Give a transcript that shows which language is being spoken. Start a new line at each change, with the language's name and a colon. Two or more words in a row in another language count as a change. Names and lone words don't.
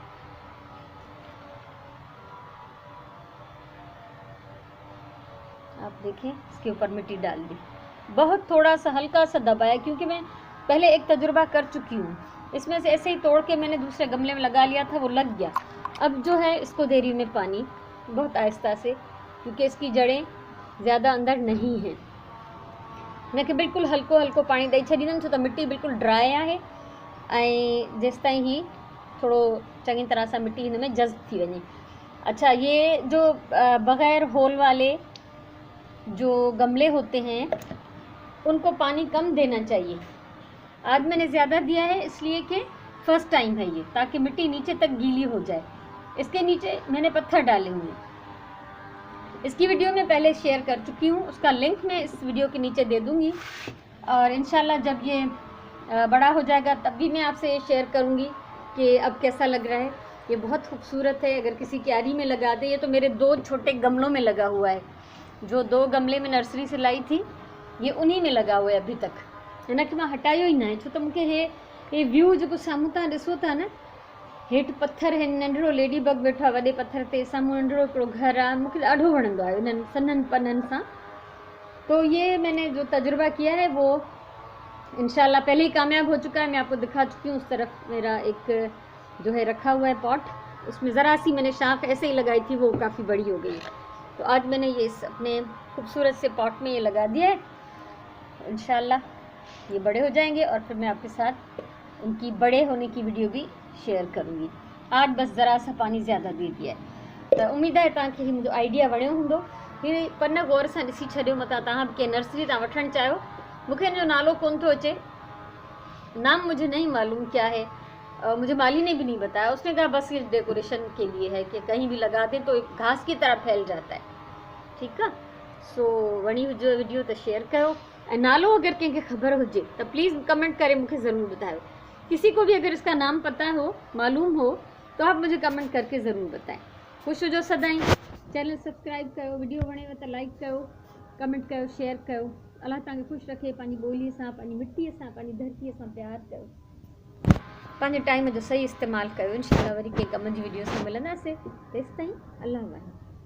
Hindi: आप देखें, इसके ऊपर मिट्टी डाल दी, बहुत थोड़ा सा हल्का सा दबाया, क्योंकि मैं पहले एक तजुर्बा कर चुकी हूँ। इसमें से ऐसे ही तोड़ के मैंने दूसरे गमले में लगा लिया था, वो लग गया। अब जो है इसको दे रही हूँ मैं पानी बहुत आहिस्ता से, क्योंकि इसकी जड़ें ज़्यादा अंदर नहीं हैं।
Sindhi: इनखे बिल्कुल हल्को हल्को पानी ॾेई छॾींदमि, छो त मिट्टी बिल्कुल ड्राई आहे। ऐं जेसिताईं ही थोड़ो चङी तरह सां मिट्टी हिन में जज़्ब थी वञे।
Hindi: अच्छा, ये जो बग़ैर होल वाले जो गमले होते हैं उनको पानी कम देना चाहिए। आज मैंने ज़्यादा दिया है इसलिए कि
English: first time
Hindi: है ये, ताकि मिट्टी नीचे तक गीली हो जाए। इसके नीचे मैंने पत्थर डाले हुए हैं। इसकी वीडियो मैं पहले शेयर कर चुकी हूँ, उसका लिंक मैं इस वीडियो के नीचे दे दूँगी। और इंशाल्लाह जब ये बड़ा हो जाएगा तब भी मैं आपसे शेयर करूँगी कि अब कैसा लग रहा है। ये बहुत खूबसूरत है। अगर किसी क्यारी में लगा दे, ये तो मेरे 2 छोटे गमलों में लगा हुआ है। जो 2 गमले में नर्सरी से लाई थी, ये उन्हीं में लगा हुआ है अभी तक।
Sindhi: हिन खे मां हटायो ई न आहे, छो त मूंखे हे व्यू जेको साम्हूं तव्हां ॾिसो था न, हेठि पत्थर आहिनि, नंढिड़ो
English: ladybug
Sindhi: वेठो आहे वॾे पत्थर ते, साम्हूं नंढिड़ो हिकिड़ो घरु आहे, मूंखे ॾाढो वणंदो आहे इन्हनि सन्हनि पननि सां।
Hindi: तो ये मैंने जो तजुर्बा किया है वो इंशाल्लाह पहले ही कामयाब हो चुका है। मैं आपको दिखा चुकी हूँ। उस तरफ मेरा एक जो है रखा हुआ है पॉट, उसमें ज़रा सी मैंने शाख ऐसे ही लगाई थी, वो काफ़ी बड़ी हो गई। तो आज मैंने ये इस अपने खूबसूरत से पॉट में ये लगा दिया है। इंशाल्लाह ये बड़े हो जाएंगे और फिर मैं आपके साथ उनकी बड़े होने की वीडियो भी शेयर करूँगी। आज बस ज़रा सा पानी ज़्यादा दे दिया है।
Sindhi: तो उम्मीद है तव्हांखे मुंहिंजो आइडिया वणियो हूंदो। हीअ पन गौर सां ॾिसी छॾियो, मतां तव्हां बि कंहिं नर्सरी तां वठणु चाहियो। मूंखे हिन जो नालो कोन थो अचे,
Hindi: नाम मुझे नहीं मालूम क्या है, मुझे माली ने भी नहीं बताया। उसने कहा बस ये डेकोरेशन के लिए है कि कहीं भी लगा दें तो एक घास की तरह फैल जाता है।
Sindhi: ठीकु आहे। सो वणी हुजे वीडियो त शेयर कयो, ऐं नालो अगर कंहिंखे ख़बर हुजे तो प्लीज़ कमेंट करे मूंखे ज़रूर बताओ।
Hindi: किसी को भी अगर इसका नाम पता हो, मालूम हो, तो आप मुझे कमेंट करके ज़रूर बताएं।
Sindhi: खुश हुजो सदाई।
English: channel subscribe
Sindhi: कयो, वीडियो वणेव त लाइक कयो, कमेंट कयो, शेयर कयो। अल्लाह तव्हांखे ख़ुशि रखे, पंहिंजी ॿोलीअ सां, पंहिंजी मिट्टीअ सां, पंहिंजी धरतीअ सां प्यार कयो, पंहिंजे टाइम जो सही इस्तेमालु कयो। इंशाल्लाह वरी कंहिं कम जी वीडियो सां मिलंदासीं। तेसिताईं अल्लाह वाहे।